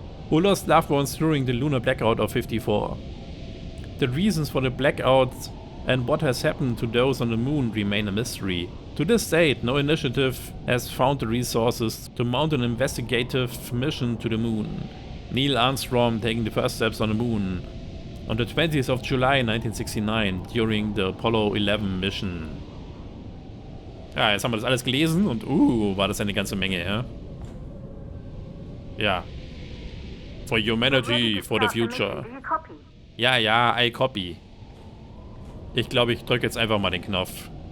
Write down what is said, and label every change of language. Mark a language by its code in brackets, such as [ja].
[en] Who lost loved ones during the lunar blackout of 54? The reasons for the blackout and what has happened to those on the moon remain a mystery. To this date, no initiative has found the resources to mount an investigative mission to the moon. Neil Armstrong taking the first steps on the moon on the 20th of July 1969 during the Apollo 11 mission. [de] Ja, jetzt haben wir das alles gelesen und war das eine ganze Menge, ja? Ja. [en] For humanity, for the future. Ja, I copy. [de] Ich glaube, ich drücke jetzt einfach mal den Knopf.